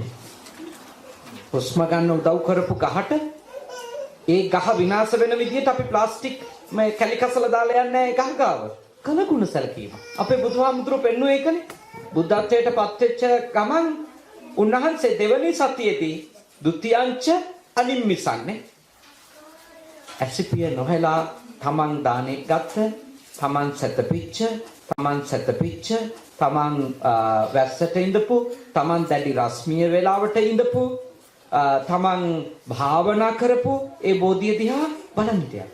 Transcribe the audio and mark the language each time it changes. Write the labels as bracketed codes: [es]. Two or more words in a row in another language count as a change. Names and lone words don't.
[si] හුස්ම ගන්න උදව් කරපු ගහට ඒ ගහ විනාශ වෙන විදිහට අපි ප්ලාස්ටික් මේ කැලිකසල දාලා යන්නේ නැහැ ගහ ගාව. කලගුණ සැලකීම. අපේ බුදුහාමුදුරුවෝ පෙන්වුවේ ඒකනේ. බුද්ධත්වයට පත් වෙච්ච ගමන් උන්වහන්සේ දෙවනි සතියේදී ဒုတိယංච අනිම්මිසන්නේ ඇසිපිය නොහෙලා තමන් දානෙ ගත්ත තමන් සැතපිච්ච තමන් වැස්සට ඉඳපු තමන් දැඩි රශ්මිය වේලාවට ඉඳපු තමන් භාවනා කරපු ඒ බෝධිය දිහා බලන්න හිටියා.